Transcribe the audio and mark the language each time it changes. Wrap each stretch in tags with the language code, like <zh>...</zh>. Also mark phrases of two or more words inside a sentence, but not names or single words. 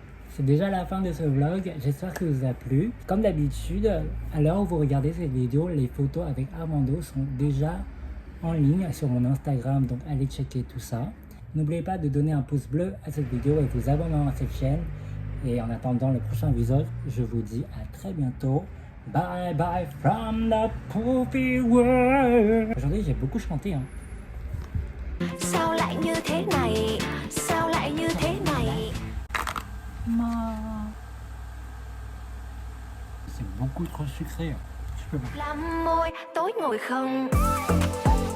<fr>C'est déjà la fin de ce vlog, j'espère que vous a plu. Comme d'habitude, à l'heure où vous regardez cette vidéo, les photos avec Armando sont déjà en ligne sur mon Instagram, donc allez checker tout ça. N'oubliez pas de donner un pouce bleu à cette vidéo et vous abonner à cette chaîne. Et en attendant le prochain visuel, je vous dis à très bientôt.</fr> <en>Bye bye from the Coffee World.</en> <fr>Aujourd'hui, j'ai beaucoup chanté.</fr> <vi>Sao lại như thế này? Sao lại như thế này?</vi> <fr>C'est beaucoup trop sucré.</fr> <vi>Làm môi tối ngồi không?</vi>